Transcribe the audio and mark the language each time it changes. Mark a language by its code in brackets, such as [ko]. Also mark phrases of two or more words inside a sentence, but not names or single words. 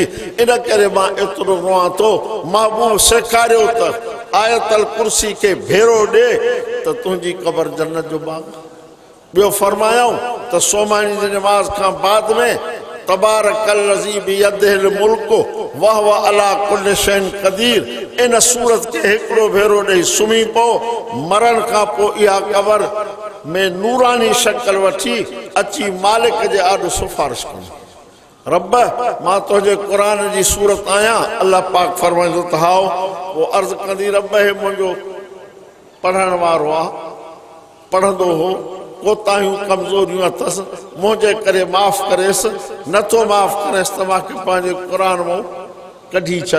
[sd] इन करे मां एतिरो रोआं थो। महबूब सेखारियो त [ar] آية الكرسي [sd] खे भेरो ॾे त तुंहिंजी क़बर जन्नत जो बाग़। ॿियो फरमायूं त सोमानी जी नमाज़ खां बाद में [ar] تبارك الذي بيده الملك وهو على كل شيء قدير, [sd] इन सूरत खे हिकिड़ो भेरो ॾेई सुम्ही पओ। मरण खां पोइ इहा क़बर में नूरानी शक्ल वठी अची मालिक जे आॾो सिफारिश कंदी, रब मां तुंहिंजे क़ुरान जी सूरत आहियां। अल्लाह पाक फरमाईंदो त हाओ। पोइ अर्ज़ु कंदी, रब हे मुंहिंजो पढ़ण वारो आहे, पढ़ंदो हो, कोताहियूं कमज़ोरियूं अथसि, मुंहिंजे करे माफ़ करेसि, नथो माफ़ करेसि त मूंखे पंहिंजे क़ुरान मां कढी छॾ।